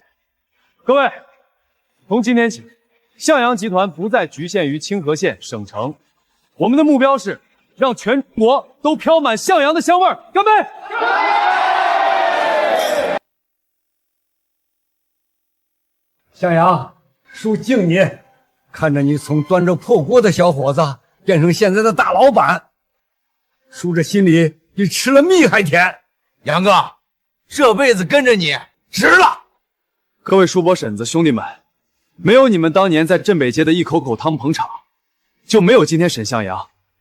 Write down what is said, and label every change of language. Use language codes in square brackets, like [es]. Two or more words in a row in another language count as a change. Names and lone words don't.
[zh] 各位，從今天起，向陽集團不再局限於清河縣、省城，我們的目標是讓全國都飄滿向陽的香味兒。乾杯！向陽，叔敬你，看着你從端着破鍋的小伙子變成現在的大老闆，叔這心裡比吃了蜜還甜。楊哥，這輩子跟着你值了。各位叔伯嬸子兄弟們，沒有你們當年在鎮北街的一口口湯捧場，就沒有今天沈向陽。